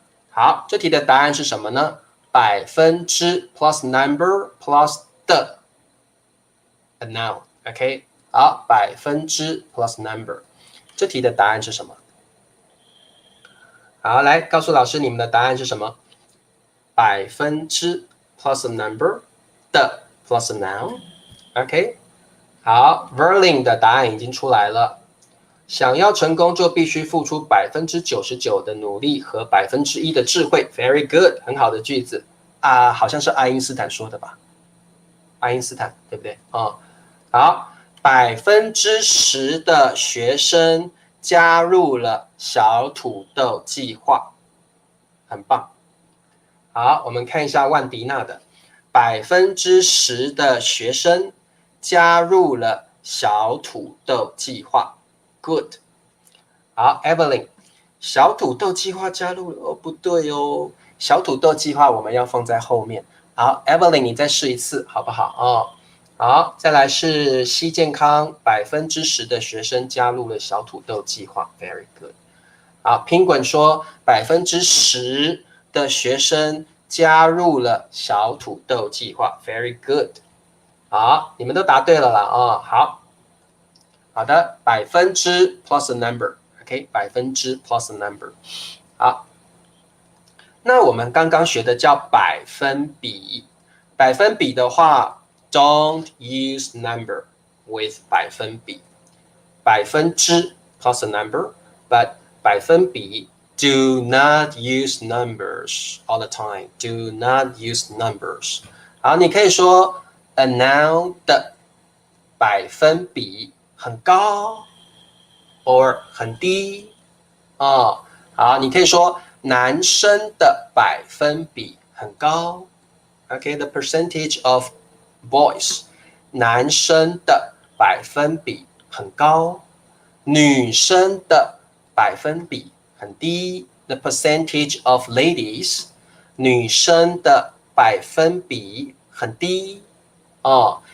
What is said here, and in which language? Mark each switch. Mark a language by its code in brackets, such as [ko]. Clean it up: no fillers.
[zh] 好，这题的答案是什么呢？百分之 [en] plus number plus [zh] 的 a noun，OK， 好，百分之 plus number， 这题的答案是什么？好，来告诉老师你们的答案是什么？百分之 [en] plus a number [zh] 的 [en] plus a noun， [zh] OK， 好 ，Verlin 的答案已经出来了。想要成功，就必须付出99%的努力和1%的智慧。 Very good， 很好的句子啊，好像是爱因斯坦说的吧？爱因斯坦对不对？哦，好，10%的学生加入了小土豆计划，很棒。好，我们看一下万迪娜的10%的学生加入了小土豆计划。 Good， 好 ，Evelyn， 小土豆计划加入了哦，不对哦，小土豆计划我们要放在后面。好 ，Evelyn， 你再试一次好不好？哦，好，再来是西健康，10%的学生加入了小土豆计划 ，Very good。好，Penguin 说10%的学生加入了小土豆计划 ，Very good。好，你们都答对了啦哦，好。好的，百分之 [en] plus a number， [zh] OK， 百分之 plus a number。好，那我们刚刚学的叫百分比，百分比的话 ， [en] don't use number with [zh] 百分比，百分之 [en] plus a number， [zh] but 百分比 [en] do not use numbers all the time. Do not use numbers. [zh] 好，你可以说 [en] a noun [zh] 的百分比很高 or 很低哦。好，你可以说男生的百分比很高 ，OK， [en] the percentage of boys， [zh] 男生的百分比很高，女生的百分比很低 ， [en] the percentage of ladies， [zh] 女生的百分比很低哦。